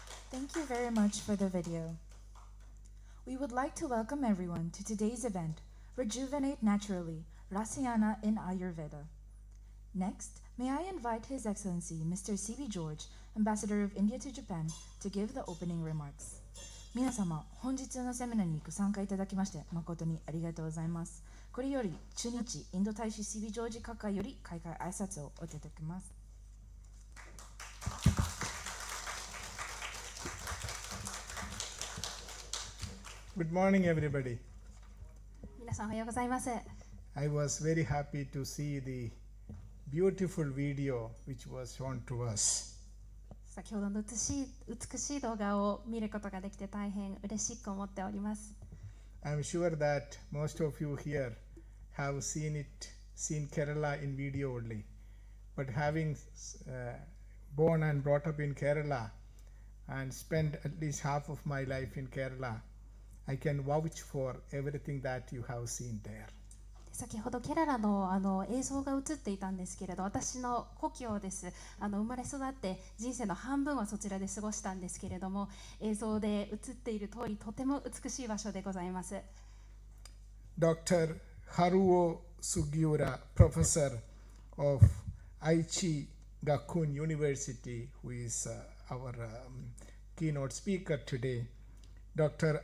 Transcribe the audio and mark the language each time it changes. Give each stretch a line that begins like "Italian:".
English: Thank you very much for the video. We would like to welcome everyone to today's event, Rejuvenate Naturally, Rasayana in Ayurveda. Next, may I invite His Excellency Mr. C.B. George, Ambassador of India to Japan, to give the opening remarks.
Japanese: 皆様、本日のセミナーにご参加いただきまして誠にありがとうございます。これより駐日インド大使 C.B. ジョージ閣下より開会挨拶をおいただきます。
English: Good morning, everybody.
Japanese: 皆さんおはようございます。
English: I was very happy to see the beautiful video which was shown to us. 先ほどの美しい動画を見ることができて大変嬉しく思っております。 I'm sure that most of you here have seen Kerala in video only. But having born and brought up in Kerala and spent at least half of my life in Kerala, I can vouch for everything that you have seen there.
Japanese: 先ほどケララの映像が映っていたんですけれど、私の故郷です。生まれ育って人生の半分はそちらで過ごしたんですけれども、映像で映っている通りとても美しい場所でございます。
English: Dr. Haruo Sugiura, professor of Aichi Gakuin University, who is our keynote speaker today, Dr.